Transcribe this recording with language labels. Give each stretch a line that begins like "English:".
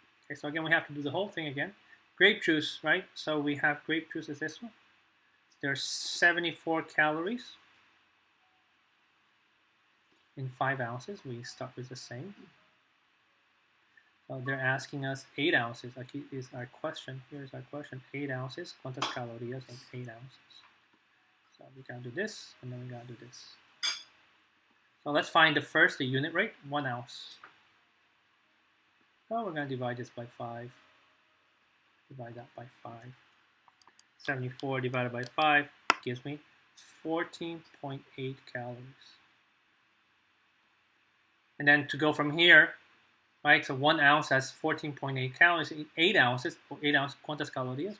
English: Okay, so again, we have to do the whole thing again. Grape juice, right? So we have grape juice as this one. There's 74 calories in 5 ounces. We start with the same. So they're asking us 8 ounces. Like is our question. Here's our question. 8 ounces.
Spanish: ¿Cuántas calorías en 8 ounces?
English: So we gotta do this, and then we gotta do this. So let's find the unit rate, 1 ounce. So we're gonna divide this by 5. Divide that by 5. 74 divided by 5 gives me 14.8 calories. And then to go from here, right, so 1 ounce has 14.8 calories.
Spanish: 8 ounces, 8 ounces, ¿cuántas calorías?